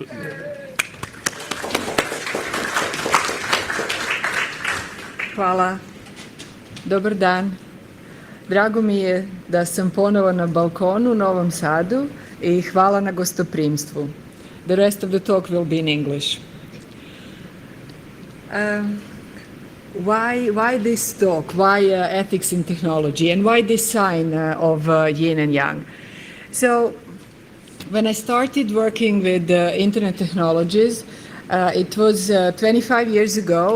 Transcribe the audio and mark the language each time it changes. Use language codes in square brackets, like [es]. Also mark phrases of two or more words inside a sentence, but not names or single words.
[sr] Hvala. Dobar dan. Drago mi je da sam ponovo na balkonu u Novom Sadu i hvala na gostoprimstvu. [en] The rest of the talk will be in English. Why this talk? Why ethics in technology? And why this sign of yin and yang? So, when I started working with internet technologies, it was 25 years ago.